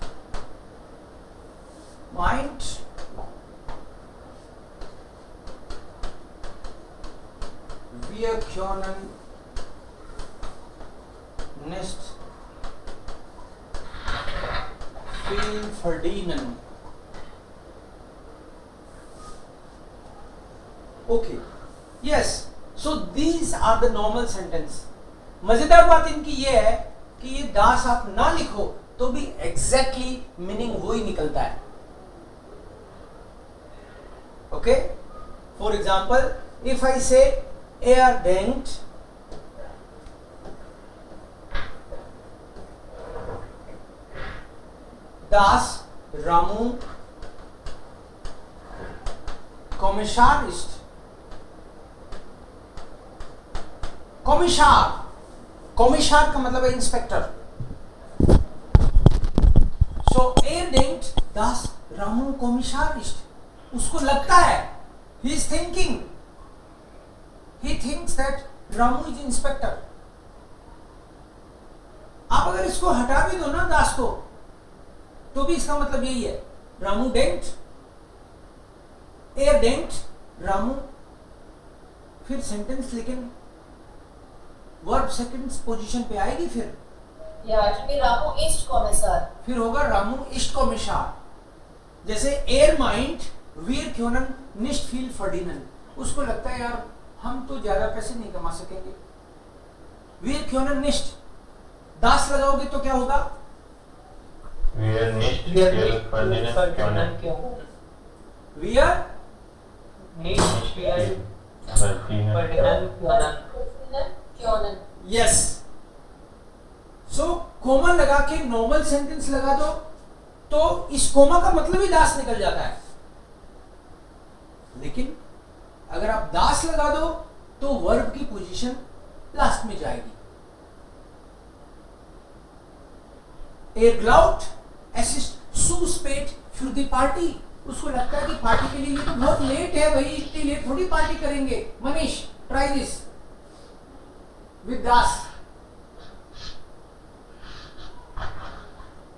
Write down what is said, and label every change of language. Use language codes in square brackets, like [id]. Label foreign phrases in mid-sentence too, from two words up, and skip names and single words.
[de] Meint wir können nicht viel verdienen. [en] Okay. Yes. So these are the normal sentence. [hi] मजेदार बात इनकी ये है कि ये दास आप ना लिखो तो भी एग्जैक्टली मीनिंग वही निकलता है. [en] Okay? For example, if I say [de] er denkt dass Ramu Kommissar ist. [hi] कॉमिशार. कॉमिशार का मतलब है इंस्पेक्टर. [de] सो er denkt dass Ramu Kommissar ist. [hi] उसको लगता है, [en] he is thinking, he thinks that Ramu is inspector. [hi] आप अगर इसको हटा भी दो ना दास को, तो भी इसका मतलब यही है. [de] रामू denkt, er denkt, [hi] रामू, फिर सेंटेंस लेकिन वर्ब सेकंड पोजीशन पे आएगी. फिर [en] Yeah, it will be Ramu ist Kommissar. [hi] फिर होगा रामू [de] ist Kommissar. [hi] जैसे [de] er meint wir können nicht viel verdienen. [hi] उसको लगता है यार हम तो ज्यादा पैसे नहीं कमा सकेंगे. [de] wir können nicht, [hi] दास लगाओगे तो क्या होगा? [de] Wir nicht viel verdienen können. Wir Nicht viel Verdienen verdienen können. Können. [hi] यस. सो कोमा लगा के नॉर्मल सेंटेंस लगा दो तो इस कोमा का मतलब ही दास निकल जाता है. लेकिन अगर आप दास लगा दो तो वर्ब की पोजीशन लास्ट में जाएगी. [de] Er glaubt, es ist zu spät für die Party. [hi] उसको लगता है कि पार्टी के लिए ये तो बहुत लेट है भाई, इतनी लेट थोड़ी पार्टी करेंगे. [en] मनीष, try this with dass.